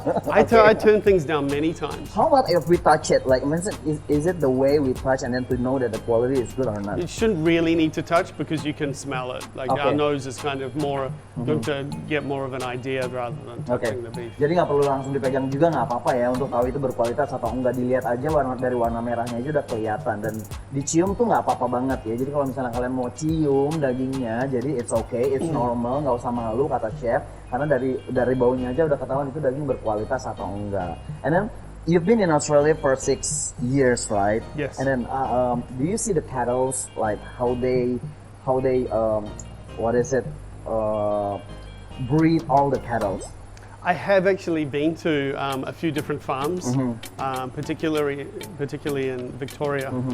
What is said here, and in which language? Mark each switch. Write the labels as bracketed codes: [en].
[en] I turn things down many times. How about if we touch it? Like, is it the way we touch and then to know that the quality is good or not? You shouldn't really need to touch because you can smell it. Like our nose is kind of more to get more of an idea rather than touching the beef. [id] Jadi nggak perlu langsung dipegang juga, nggak apa-apa ya, untuk tahu itu berkualitas atau enggak. Dilihat aja dari warna merahnya aja udah kelihatan, dan dicium tuh nggak apa-apa banget ya. Jadi kalau misalnya kalian mau cium dagingnya, jadi [en] it's okay, it's normal, [id] nggak usah malu kata chef, karena dari baunya aja udah ketahuan itu daging berkualitas atau enggak. [en] And then you've been in Australia for 6 years, right? Yes. And then do you see the cattle, like how they breed all the cattle? I have actually been to a few different farms, particularly in Victoria.